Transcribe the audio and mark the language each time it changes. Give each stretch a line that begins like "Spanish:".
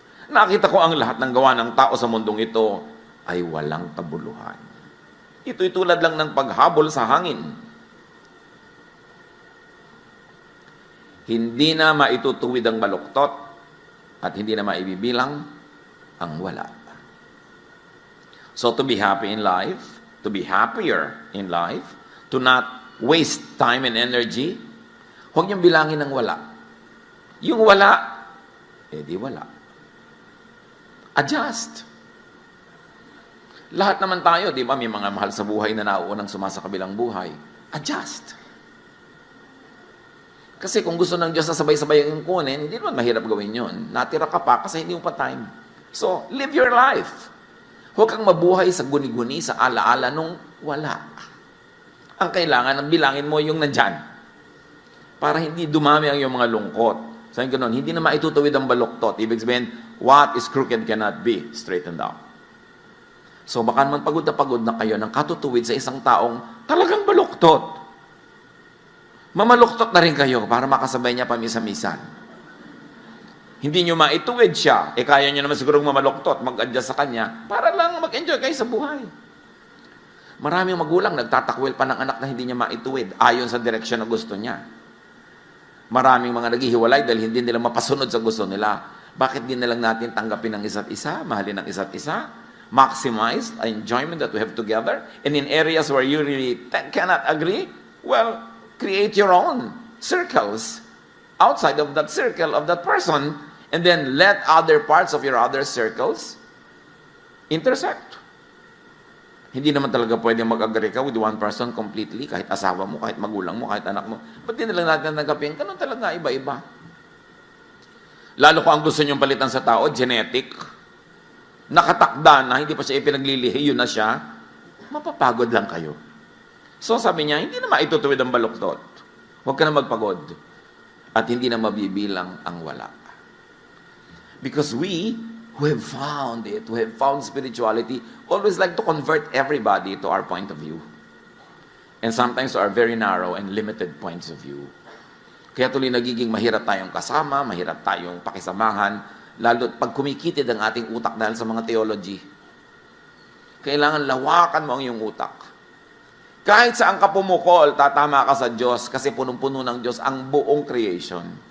Filipino: Nakita ko ang lahat ng gawa ng tao sa mundong ito ay walang kabuluhan. Ito'y tulad lang ng paghabol sa hangin. Hindi na maitutuwid ang baluktot at hindi na maibibilang ang wala.
English: So to be happy in life, to be happier in life, to not waste time and energy,
Filipino: huwag niyong bilangin ng wala. Yung wala, di wala. Adjust. Lahat naman tayo, di ba, may mga mahal sa buhay na nauunang sumasakabilang buhay. Adjust. Kasi kung gusto ng Diyos na sabay-sabay yung kunin, hindi naman mahirap gawin yun. Natira ka pa kasi hindi mo pa time.
English: So, live your life.
Filipino: Huwag kang mabuhay sa guni-guni, sa ala-ala nung wala. Ang kailangan, bilangin mo yung nandyan. Para hindi dumami ang iyong mga lungkot. Sabi ko noon, hindi na maitutuwid ang baluktot. Ibig sabihin,
English: what is crooked cannot be straightened out.
Filipino: So baka naman pagod na kayo ng katutuwid sa isang taong talagang baluktot. Mamaluktot na rin kayo para makasabay niya pamisa-misan. Hindi nyo maituwid siya, kaya nyo naman siguro mamaluktot, mag-adjust sa kanya, para lang mag-enjoy kayo sa buhay. Maraming magulang nagtatakwil pa ng anak na hindi niya maituwid ayon sa direksyon na gusto niya. Maraming mga naghihiwalay dahil hindi nila mapasunod sa gusto nila. Bakit din na lang natin tanggapin ang isa't isa,
English: mahalin ang isa't isa, maximize the enjoyment that we have together, and in areas where you really cannot agree, well, create your own circles outside of that circle of that person, and then let other parts of your other circles intersect.
Filipino: Hindi naman talaga pwedeng mag-agree ka
English: with one person completely,
Filipino: kahit asawa mo, kahit magulang mo, kahit anak mo. Ba't din na lang natin tanggapin? Ganun talaga, iba-iba. Lalo kung ang gusto niyong palitan sa tao, genetic, nakatakda na, hindi pa siya ipinaglilihi, yun na siya, mapapagod lang kayo. So sabi niya, hindi na maitutuwid ang baluktot. Huwag ka na magpagod. At hindi na mabibilang ang wala.
English: Because we who have found it, who have found spirituality, always like to convert everybody to our point of view. And sometimes to our very narrow and limited points of view.
Filipino: Kaya tuloy nagiging mahirap tayong kasama, mahirap tayong pakisamahan, lalo pag kumikitid ang ating utak dahil sa mga theology. Kailangan lawakan mo ang iyong utak. Kahit saan ka pumukol, tatama ka sa Diyos kasi punong-puno ng Diyos ang buong creation.